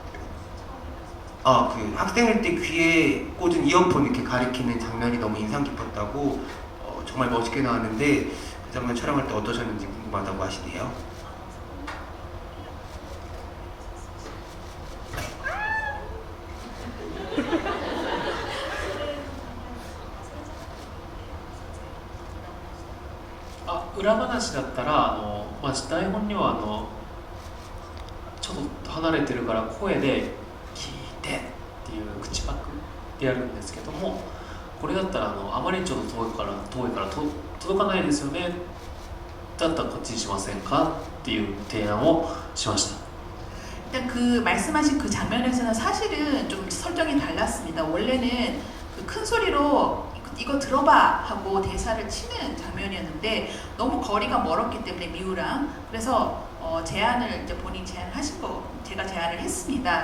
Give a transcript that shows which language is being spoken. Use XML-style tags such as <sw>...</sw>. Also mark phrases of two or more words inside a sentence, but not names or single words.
<ko>그 학생일 때 귀에 꽂은 이어폰 이렇게 가리키는 장면이 너무 인상 깊었다고 정말 멋있게 나왔는데 그 장면 촬영할 때 어떠셨는지 궁금하다고 하시네요. 아,</ko> <ja>裏話だったら台本にはちょっと離れてるから声で「聞いて」っていう口パクでやるんですけども、これだったらあまりちょっと遠いから届かないですよね、だったらこっちにしませんかっていう提案をしました。</ja> <ko>일단 그 말씀하신 그 장면에서는 사실은 좀 설정이 달랐습니다. 원래는 그 큰 소리로 이거 들어봐 하고 대사를 치는 장면이었는데 너무 거리가 멀었기 때문에 미우랑 그래서 제안을 이제 본인 제안을 하신 거 제가 제안을 했습니다.</ko>